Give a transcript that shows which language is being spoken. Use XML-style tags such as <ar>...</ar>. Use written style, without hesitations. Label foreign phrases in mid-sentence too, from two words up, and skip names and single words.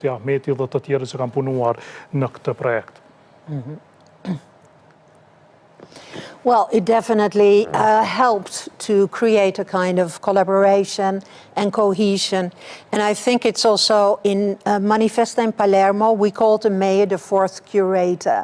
<sq>Ahmeti dhe të tjerë që kanë punuar në këtë projekt.</sq> <en>Well, it definitely helped to create a kind of collaboration and cohesion. And I think it's also in Manifesta in Palermo, we called the mayor the fourth curator.</en>